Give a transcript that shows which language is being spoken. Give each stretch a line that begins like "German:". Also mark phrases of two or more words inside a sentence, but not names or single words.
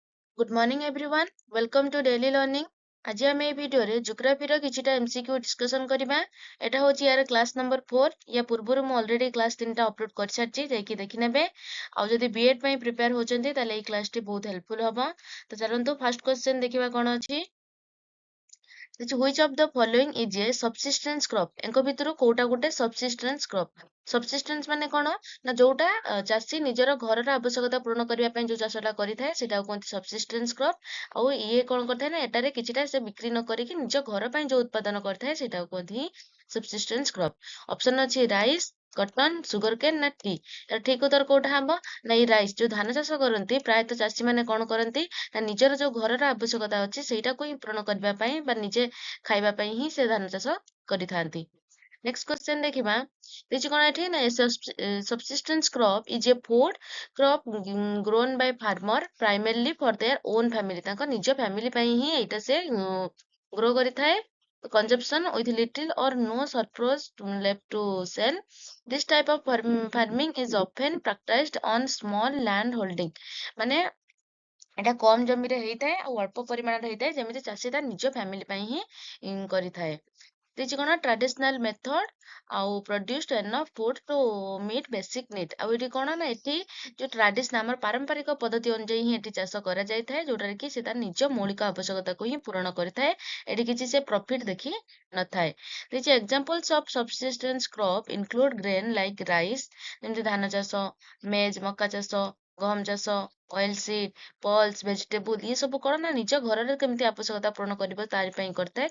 English: Good morning everyone. Welcome to daily learning.
Odia: ଆଜି ଆମେ এই ଭିଡିଓରେ ଜିଓଗ୍ରାଫିର କିଛିଟା MCQ ଡିସ୍କସନ କରିବା। ଏଟା ହଉଛି ୟାର
English: class number
Odia: 4। ୟା ପୂର୍ବରୁ ମୁଁ
English: already class
Odia: 3ଟା ଅପଲୋଡ କରିସାରିଛି, ଯାଇକି ଦେଖିନେବେ। ଆଉ ଯଦି ବିଏଡ୍ ପାଇଁ ପ୍ରିପେୟାର ହଉଛନ୍ତି ତାହେଲେ ଏଇ କ୍ଲାସଟି ବହୁତ ହେଲ୍ପଫୁଲ ହବ। ତ ଚାଲନ୍ତୁ
English: first question
Odia: ଦେଖିବା କଣ ଅଛି।
English: which of the following is a subsistence crop?
Odia: ଏଙ୍କ ଭିତରୁ କୋଉଟା ଗୋଟେ
English: subsistence crop?
Odia: Subsistence ମାନେ କଣ ନା ଯୋଉଟା ଚାଷୀ ନିଜର ଘରର ଆବଶ୍ୟକତା ପୂରଣ କରିବା ପାଇଁ ଯୋଉ ଚାଷଟା କରିଥାଏ ସେଟାକୁ କୁହନ୍ତି
English: subsistence crop।
Odia: ଆଉ ଇଏ କଣ କରିଥାଏ ନା ଏଟାରେ କିଛିଟା ସେ ବିକ୍ରି ନ କରିକି ନିଜ ଘର ପାଇଁ ଯୋଉ ଉତ୍ପାଦନ କରିଥାଏ ସେଟାକୁ କୁହନ୍ତି
English: subsistence crop।
Odia: ଅପସନ ଅଛି
English: rice, cotton, sugar cane
Odia: ନା ଟି। ଏର ଠିକ ଉତ୍ତର କୋଉଟା ହବ ନା ଏଇ ରାଇସ୍। ଯୋଉ ଧାନ ଚାଷ କରନ୍ତି ପ୍ରାୟତଃ ଚାଷୀ ମାନେ କଣ କରନ୍ତି ନା ନିଜର ଯୋଉ ଘରର ଆବଶ୍ୟକତା ଅଛି ସେଇଟାକୁ ହିଁ ପୂରଣ କରିବା ପାଇଁ ବା ନିଜେ ଖାଇବା ପାଇଁ ହିଁ ସେ ଧାନ ଚାଷ କରିଥାନ୍ତି।
English: next question
Odia: ଦେଖିବା। ଦେଇଛି କଣ ଏଠି ନା
English: subsistence crop is a food crop grown by farmer primarily for their own family।
Odia: ତାଙ୍କ ନିଜ ଫ୍ୟାମିଲି ପାଇଁ ହିଁ ଏଇଟା ସେ ଗ୍ରୋ କରିଥାଏ।
English: consumption with little or no surplus left to sell। this type of farming is often practiced on small land holding।
Odia: ମାନେ ଏଟା କମ ଜମିରେ ହେଇଥାଏ ଆଉ ଅଳ୍ପ ପରିମାଣରେ ହେଇଥାଏ, ଯେମିତି ଚାଷୀ ତା ନିଜ ଫ୍ୟାମିଲି ପାଇଁ ହିଁ କରିଥାଏ। ଦେଇଛି କଣ
English: traditional method
Odia: ଆଉ
English: produced enough food to meet basic need।
Odia: ଆଉ ଏଠି କଣ ନା ଏଠି ଯୋଉ ଟ୍ରାଡିସନାଲ ଆମର ପାରମ୍ପରିକ ପଦ୍ଧତି ଅନୁଯାୟୀ ହିଁ ଏଠି ଚାଷ କରାଯାଇଥାଏ, ଯୋଉଟାରେ କି ସେ ତାର ନିଜ ମୌଳିକ ଆବଶ୍ୟକତାକୁ ହିଁ ପୂରଣ କରିଥାଏ। ଏଠି କିଛି ସେ ପ୍ରଫିଟ ଦେଖି ନଥାଏ। ଦେଇଛି
English: examples of subsistence crop include grain like rice,
Odia: ଯେମିତି ଧାନ ଚାଷ, ମେଜ୍ ମକା ଚାଷ, ଗହମ ଚାଷ,
English: oil seed, pulse, vegetable,
Odia: ଇଏ ସବୁ କଣ ନା ନିଜ ଘରରେ କେମିତି ଆବଶ୍ୟକତା ପୂରଣ କରିବ ତାରି ପାଇଁ କରିଥାଏ।